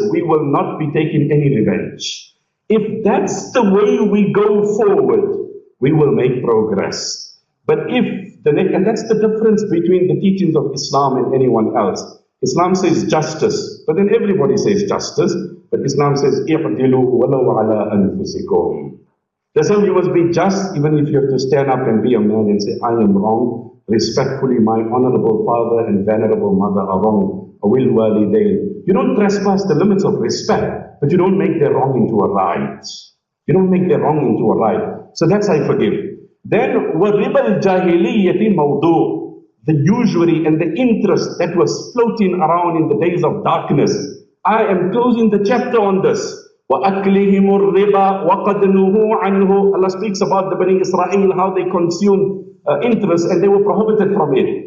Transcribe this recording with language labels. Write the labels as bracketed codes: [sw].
[en] We will not be taking any revenge. If that's the way we go forward, we will make progress. But and that's the difference between the teachings of Islam and anyone else. Islam says justice, but then everybody says justice. But Islam says, [ar] اِعْدِلُوا وَلَوْ عَلَىٰ أَنفُسِكُمْ. [en] That's how you must be just, even if you have to stand up and be a man and say, I am wrong. Respectfully, my honorable father and venerable mother are wrong. [ar] Awil walidain. [en] You don't trespass the limits of respect, but you don't make their wrong into a right. You don't make their wrong into a right. So that's I forgive. Then, [ar] وَرِبَ الْجَاهِلِيَّةِ مَوْضُوعٌ. [en] The usury and the interest that was floating around in the days of darkness. I am closing the chapter on this. [ar] وَأَكْلِهِمُ الرِّبَى وَقَدْ نُهُوا عَنْهُ. [en] Allah speaks about the Bani Israel, how they consumed interest and they were prohibited from it.